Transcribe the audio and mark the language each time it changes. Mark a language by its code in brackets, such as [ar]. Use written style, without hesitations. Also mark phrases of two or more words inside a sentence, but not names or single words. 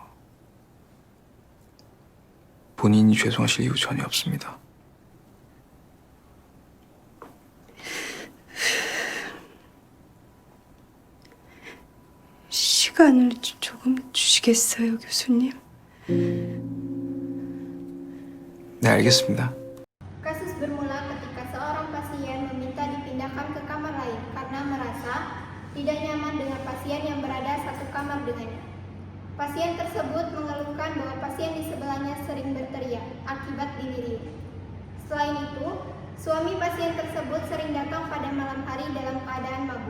[ko] 본인이 죄송하실 이유 전혀 없습니다. 시간을 조금 주시겠어요, 교수님? 네, 알겠습니다. [id] Kasus bermula ketika seorang pasien meminta dipindahkan ke kamar lain karena merasa tidak nyaman dengan pasien yang berada satu kamar dengannya. Pasien tersebut mengeluhkan bahwa pasien di sebelahnya sering berteriak akibat delirium. Selain itu, suami pasien tersebut sering datang pada malam hari dalam keadaan mabuk.